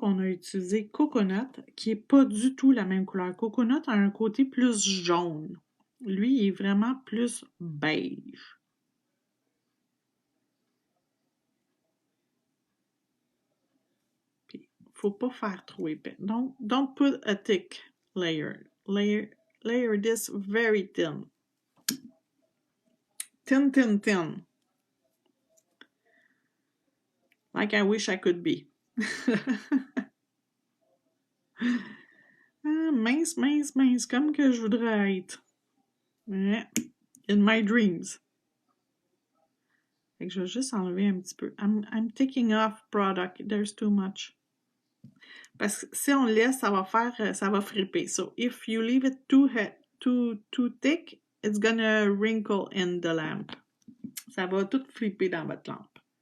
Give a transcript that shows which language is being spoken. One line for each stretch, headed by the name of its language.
French: On a utilisé Coconut, qui est pas du tout la même couleur. Coconut a un côté plus jaune. Lui, il est vraiment plus beige. Puis, faut pas faire trop épais. Donc,
English: don't put a thick layer. Layer this very thin. Thin, thin, thin. Like I wish I could be.
French: Mince, mince, mince, comme que je voudrais être.
English: Yeah. In my dreams.
French: Fait que je vais juste enlever un petit peu.
English: I'm taking off product. There's too much.
French: Parce que si on laisse, ça va fripper.
English: So if you leave it too thick, it's gonna wrinkle in the lamp.
French: Ça va tout flipper dans votre lampe.